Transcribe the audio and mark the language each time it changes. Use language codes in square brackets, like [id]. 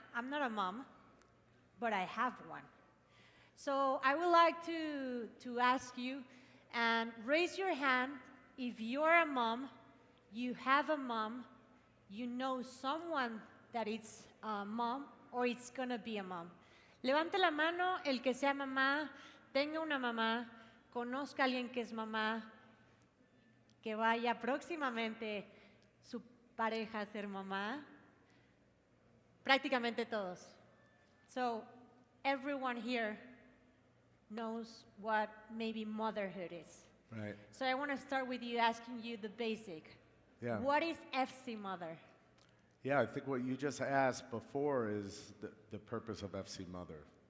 [en] I'm not a mom, but I have one. So I would like to ask you and raise your hand if you're a mom, you have a mom, you know someone that is a mom or it's going to be a mom. [es] Levante la mano el que sea mamá, tenga una mamá, conozca a alguien que es mamá, que vaya próximamente su pareja a ser mamá. Prácticamente todos. [en] So everyone here knows what maybe motherhood is. Right. So I want to start with you asking you the basic. Yeah. What is FC Mother? Yeah, I think what you just asked before is the purpose of FC Mother.